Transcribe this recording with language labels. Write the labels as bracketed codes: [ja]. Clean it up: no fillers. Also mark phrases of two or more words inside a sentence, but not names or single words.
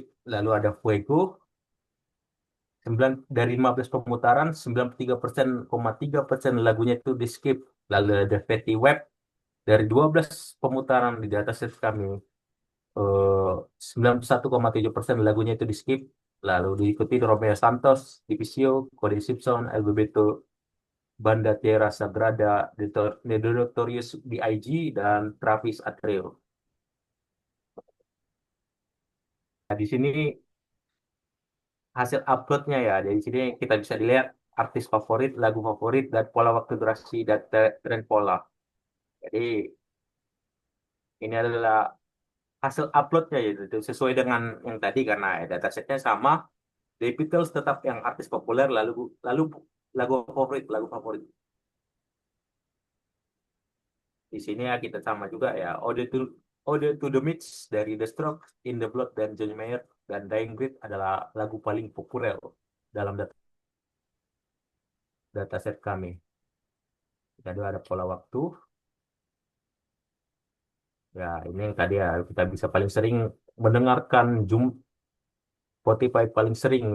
[id] Lalu ada Fuego, 9 dari 15 pemutaran, 93,3% lagunya itu di skip. Lalu ada Fatty Web, dari 12 pemutaran di dataset kami, 91,7% lagunya itu di skip. Lalu diikuti Romeo Santos, Divisio, Cody Simpson, El Bebeto, Banda Tierra Sagrada, The Notorious B.I.G., dan Travis Atreo. Nah, di sini hasil uploadnya ya. Dari sini kita bisa dilihat artis favorit, lagu favorit, dan pola waktu durasi dan tren pola. Jadi ini adalah hasil uploadnya ya, itu sesuai dengan yang tadi karena datasetnya sama. The Beatles tetap yang artis populer, lalu lalu lagu favorit. Di sini ya kita sama juga ya. Ode to the Mix dari The Strokes, In the Blood dan John Mayer, dan Dying Breed adalah lagu paling populer dalam dataset kami. Jadi ada pola waktu. Ya, ini yang tadi ya kita bisa paling sering mendengarkan Spotify paling sering ya.